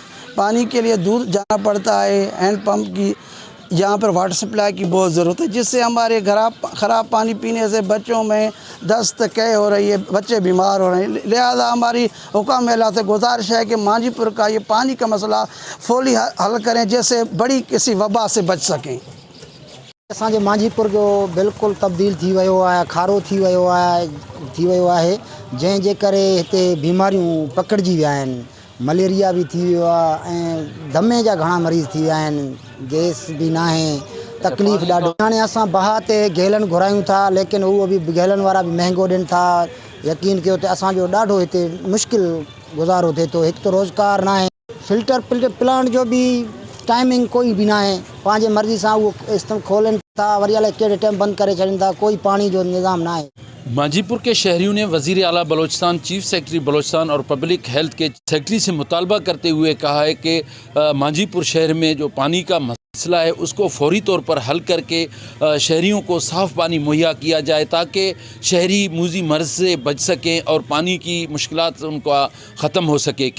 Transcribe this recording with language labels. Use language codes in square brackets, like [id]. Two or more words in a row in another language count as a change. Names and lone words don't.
[ur] پانی کے لیے دور جانا پڑتا ہے. [en] hand pump [ur] کی یہاں پر [en] water supply [ur] کی بہت ضرورت ہے، جس سے ہمارے خراب پانی پینے سے بچوں میں دست کہ ہو رہی ہے، بچے بیمار ہو رہے ہیں. لہٰذا ہماری حکام میلہ سے گزارش ہے کہ مانجھی پور کا یہ پانی کا مسئلہ فوری حل کریں، جیسے بڑی کسی وبا سے بچ سکیں. [sd] असांजे मांझीपुर जो बिल्कुलु तब्दील थी वियो आहे, खारो थी वियो आहे, जंहिंजे करे हिते बीमारियूं पकड़जी विया आहिनि। मलेरिया भी थी वियो आहे ऐं दमे जा घणा मरीज़ थी विया आहिनि। गैस भी ना आहे, तकलीफ़ ॾाढो। हाणे असां बहा ते गैलन घुरायूं था, लेकिन उहो भी गैलन वारा भी महांगो ॾियनि था। यकीन कयो त असांजो ॾाढो हिते मुश्किल गुज़ारो थिए थो। हिकु त रोज़गार ना आहे, [en] filter plant [sd] जो भी टाइमिंग कोई भी ना है, पंहिंजे मर्ज़ी सां उहो इस्तेमालु खोलनि था, वरी अलाए कहिड़े टाइम बंदि करे छॾनि था। कोई पानी जो निज़ाम ना है। [ur] مانجھی پور کے شہریوں نے وزیر اعلیٰ بلوچستان, [en] chief secretary [ur] بلوچستان اور [en] public health [ur] کے سیکرٹری سے مطالبہ کرتے ہوئے کہا ہے کہ مانجھی پور شہر میں جو پانی کا مسئلہ ہے اس کو فوری طور پر حل کر کے شہریوں کو صاف پانی مہیا کیا جائے، تاکہ شہری موذی مرض سے بچ سکیں اور پانی کی مشکلات ان کا ختم ہو سکے.